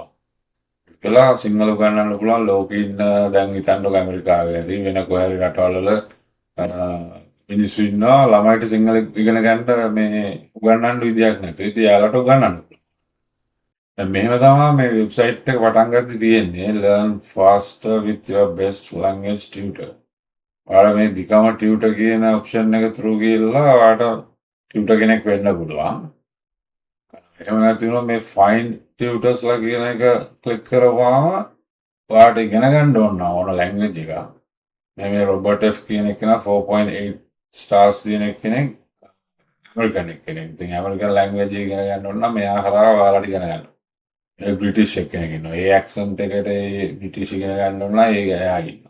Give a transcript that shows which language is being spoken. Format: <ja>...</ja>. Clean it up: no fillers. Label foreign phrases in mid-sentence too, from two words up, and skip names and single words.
<si>කියලා සිංහල උගන්වන්න පුළුවන් ලෝකෙ ඉන්න දැන් හිතන්නකො ඇමරිකාවේ හරි වෙන කොහේ හරි රටවල් වල මිනිස්සු ඉන්නවා ළමයිට සිංහල ඉගෙන ගන්න මේ උගන්වන්න විදියක් නැතුව. ඉතින් යාළුවට උගන්වන්න. දැන් මෙහෙම තමයි මේ වෙබ්සයිට් එක පටන් ගද්දි තියෙන්නේ</si> <en>learn faster with your best language tutor.</en> <si>ඔයාලා මේ</si> <en>become a tutor</en> <si>කියන ඔප්ෂන් එක through ගිහලා ඔයාලට tutor කෙනෙක් වෙන්න පුළුවන්. එහෙම නැති වුණොත් මේ</si> <en>find tutors</en> <si>ලා කියන එක ක්ලික් කරපුවාම ඔයාලට ඉගෙන ගන්න ඕන language එක. මේ රොබර්ට් F කියන එක නා 4.8 stars තියෙන කෙනෙක් ඇමරිකන් කෙනෙක්. ඉතින්</si> <en>American language</en> <si>එක ඉගෙන ගන්න ඕන නම් මෙයා කරා ඔයාලට ඉගෙන ගන්න. ඒ බ්‍රිටිෂ් කෙනෙක් ඉන්නවා. ඒ accent එකට ඒ බ්‍රිටිෂ් ඉගෙන ගන්න ඕන නම් ඒක එයා ඉන්නවා.</si>